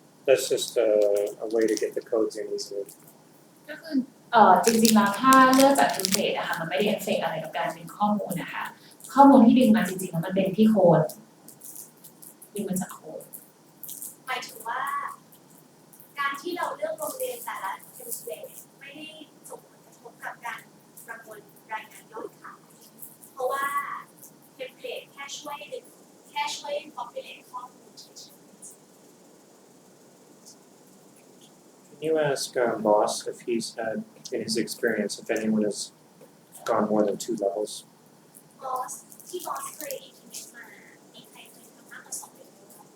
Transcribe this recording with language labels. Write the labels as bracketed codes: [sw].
[en] That's just a way to get the codes in easily. [th] ก็คือจริงๆแล้วถ้าเลือกจากเทมเพลตนะคะมันไม่ได้เอฟเฟกต์อะไรกับการดึงข้อมูลนะคะข้อมูลที่ดึงมาจริงๆแล้วมันเป็นที่โค้ดดึงมาจากโค้ด หมายถึงว่าการที่เราเลือกโรงเรียนแต่ละเทมเพลตไม่ได้ส่งผลกระทบกับการประมวลรายงานยอดขายเพราะว่าเทมเพลตแค่ช่วย populate ข้อมูลเฉย [en] Can you ask Boss if he's had, in his experience, if anyone has gone more than 2 levels? [th] ๆบอสที่บอสเคย implement มามีใครเคยทำมากกว่า2 เลเวล